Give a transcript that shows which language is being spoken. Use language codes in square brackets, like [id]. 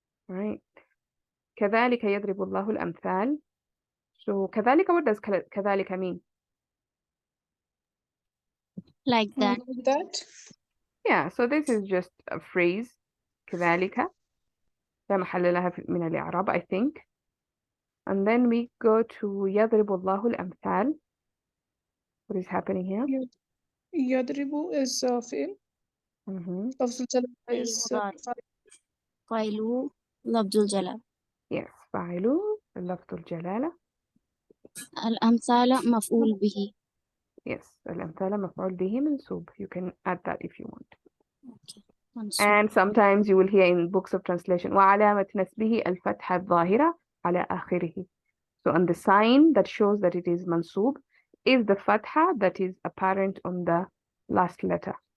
[ar] Right. كذلك يضرب الله الأمثال. [en] So كذلك, what does كذلك mean? Like that. Like that. Yeah, so this is just a phrase. [ar] كذلك لا محل لها من الإعراب, [en] I think. And then we go to يضرب الله الأمثال. What is happening here? [ar] يضرب is فعل. لفظ الجلالة is فاعله لفظ الجلالة. Yes, فاعل لفظ الجلالة. الأمثال مفعول به. Yes, الأمثلة مفعول به منصوب. [en] You can add that if you want. Okay. Mansub. And sometimes you will hear in books of translation [ar] وعلامة نسبه الفتحة الظاهرة على آخره. [en] So on the sign that shows that it is mansub is the fatha that is apparent on the last letter.